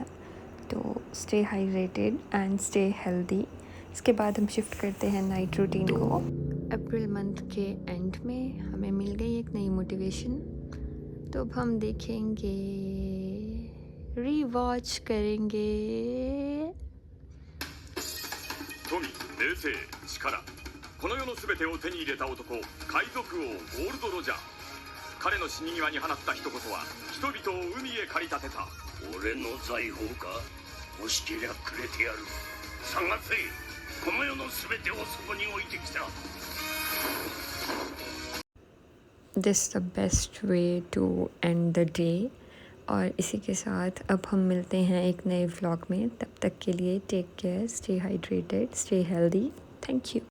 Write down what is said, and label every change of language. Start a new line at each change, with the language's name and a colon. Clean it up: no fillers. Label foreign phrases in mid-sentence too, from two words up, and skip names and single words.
English: तो stay hydrated and stay healthy.
Hindi: इसके बाद हम शिफ्ट करते हैं
English: night routine
Hindi: को। अप्रैल मंथ के एंड में हमें मिल गई एक नई मोटिवेशन, तो अब हम देखेंगे, रीवॉच करेंगे।
Japanese: 富、名声、力、この世の全てを手に入れた男、海賊王ゴールド・ロジャー。彼の死に際に放った一言は人々を海へ駆り立てた。俺の財宝か、欲しけりゃくれてやる。探せ、この世の全てをそこに置いてきた。
English: This is the best way to end the day।
Hindi: और इसी के साथ अब हम मिलते हैं एक नए व्लॉग में। तब तक के लिए
English: take care, stay hydrated, stay healthy. thank you.